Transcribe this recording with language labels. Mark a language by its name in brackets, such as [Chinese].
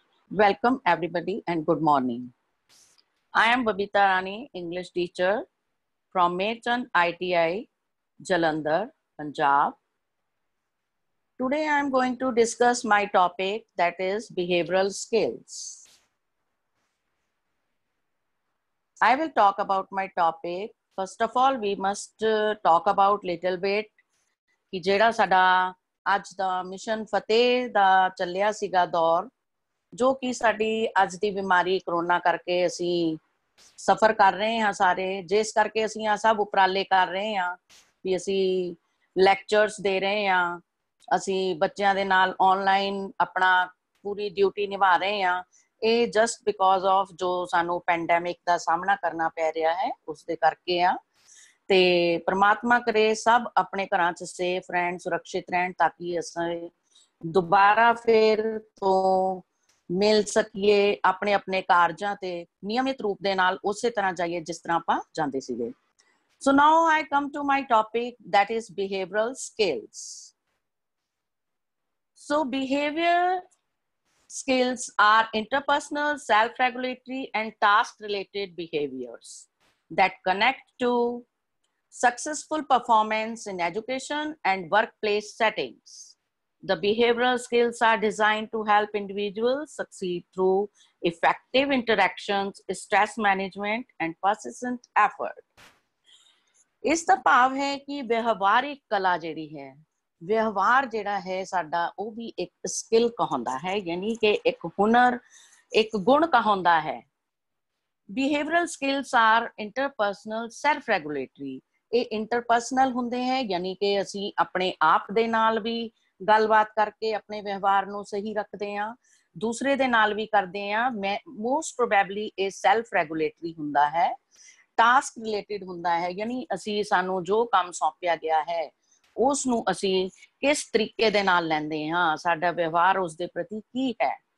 [English] Welcome everybody and good morning. I am Babita Rani, English teacher from Mechand ITI, Jalandhar, Punjab. Today I am going to discuss my topic, that is behavioral skills. I will talk about my topic. First of all, we must talk about little bit [Punjabi] कि ਜਿਹੜਾ ਸਾਡਾ ਅੱਜ ਦਾ mission ਫਤਿਹ ਦਾ ਚੱਲਿਆ ਸੀਗਾ ਦੌਰ, ਜੋ ਕਿ ਸਾਡੀ ਅੱਜ ਦੀ ਬਿਮਾਰੀ ਕਰੋਨਾ ਕਰਕੇ ਅਸੀਂ ਸਫਰ ਕਰ ਰਹੇ ਹਾਂ ਸਾਰੇ, ਜਿਸ ਕਰਕੇ ਅਸੀਂ ਆ ਸਭ ਉਪਰਾਲੇ ਕਰ ਰਹੇ ਹਾਂ ਵੀ ਅਸੀਂ ਲੈਕਚਰਸ ਦੇ ਰਹੇ ਹਾਂ, ਅਸੀਂ ਬੱਚਿਆਂ ਦੇ ਨਾਲ ਆਨਲਾਈਨ ਆਪਣਾ ਪੂਰੀ ਡਿਊਟੀ ਨਿਭਾ ਰਹੇ ਹਾਂ। ਇਹ [English] just because of [Punjabi] ਜੋ ਸਾਨੂੰ ਪੈਂਡੈਮਿਕ ਦਾ ਸਾਹਮਣਾ ਕਰਨਾ ਪੈ ਰਿਹਾ ਹੈ ਉਸ ਦੇ ਕਰਕੇ ਆ। ਤੇ ਪ੍ਰਮਾਤਮਾ ਕਰੇ ਸਭ ਆਪਣੇ ਘਰਾਂ 'ਚ ਸੇਫ ਰਹਿਣ, ਸੁਰੱਖਿਅਤ ਰਹਿਣ, ਤਾਂ ਕਿ ਅਸੀਂ ਦੁਬਾਰਾ ਫਿਰ ਤੋਂ ਮਿਲ ਸਕੀਏ, ਆਪਣੇ ਆਪਣੇ ਕਾਰਜਾਂ ਤੇ ਨਿਯਮਿਤ ਰੂਪ ਦੇ ਨਾਲ ਉਸੇ ਤਰ੍ਹਾਂ ਜਾਈਏ ਜਿਸ ਤਰ੍ਹਾਂ ਆਪਾਂ ਜਾਂਦੇ ਸੀਗੇ। [English] So now I come to my topic, that is behavioral skills. So behavior skills are interpersonal, self-regulatory and task-related behaviors that connect to successful performance in education and workplace settings. The behavioral skills are designed to help individuals succeed through effective interactions, stress management, and persistent effort. [Punjabi] ਇਸ ਦਾ ਭਾਵ ਹੈ ਕਿ ਵਿਵਹਾਰਿਕ ਕਲਾ ਜਿਹੜੀ ਹੈ, ਵਿਵਹਾਰ ਜਿਹੜਾ ਹੈ ਸਾਡਾ, ਉਹ ਵੀ ਇੱਕ ਸਕਿੱਲ ਕਹਾਉਂਦਾ ਹੈ, ਯਾਨੀ ਕਿ ਇੱਕ ਹੁਨਰ, ਇੱਕ ਗੁਣ ਕਹਾਉਂਦਾ ਹੈ। [English] Behavioral skills are interpersonal, self-regulatory. [Punjabi] ਇਹ ਇੰਟਰਪਰਸਨਲ ਹੁੰਦੇ ਹੈ, ਯਾਨੀ ਕਿ ਅਸੀਂ ਆਪਣੇ ਆਪ ਦੇ ਨਾਲ ਵੀ ਗੱਲਬਾਤ ਕਰਕੇ ਆਪਣੇ ਵਿਵਹਾਰ ਨੂੰ ਸਹੀ ਰੱਖਦੇ ਹਾਂ, ਦੂਸਰੇ ਦੇ ਨਾਲ ਵੀ ਕਰਦੇ ਹਾਂ। [English] most probably [Punjabi] ਇਹ ਸੈਲਫ ਰੈਗੂਲੇਟਰੀ ਹੁੰਦਾ ਹੈ, ਟਾਸਕ ਰਿਲੇਟਿਡ ਹੁੰਦਾ ਹੈ, ਯਾਨੀ ਅਸੀਂ ਸਾਨੂੰ ਜੋ ਕੰਮ ਸੌਂਪਿਆ ਗਿਆ ਹੈ ਉਸ ਨੂੰ ਅਸੀਂ ਕਿਸ ਤਰੀਕੇ ਦੇ ਨਾਲ ਲੈਂਦੇ ਹਾਂ, ਸਾਡਾ ਵਿਵਹਾਰ ਉਸ ਦੇ ਪ੍ਰਤੀ ਕੀ ਹੈ।